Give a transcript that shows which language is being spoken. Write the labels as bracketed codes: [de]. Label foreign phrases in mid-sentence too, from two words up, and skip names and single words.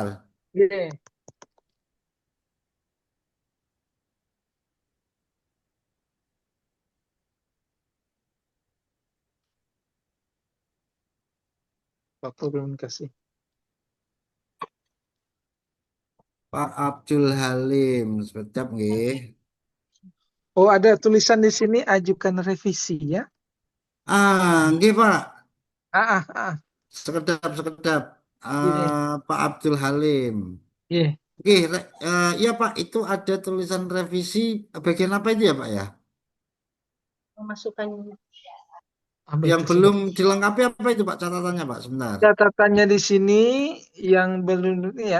[id] Yeah. Bapak belum kasih. [jv] Pak Abdul Halim, sekejap nggih. [id] Oh, ada tulisan di sini ajukan revisi ya. [jv] Nggih Pak. Sekedap. Sekedap. Pak Abdul Halim. [id] Iya. Oke, iya Pak, itu ada tulisan revisi bagian apa itu ya Pak ya? Memasukkan Yang belum dilengkapi apa itu Pak catatannya Pak? Sebentar. Catatannya di sini yang belum ya.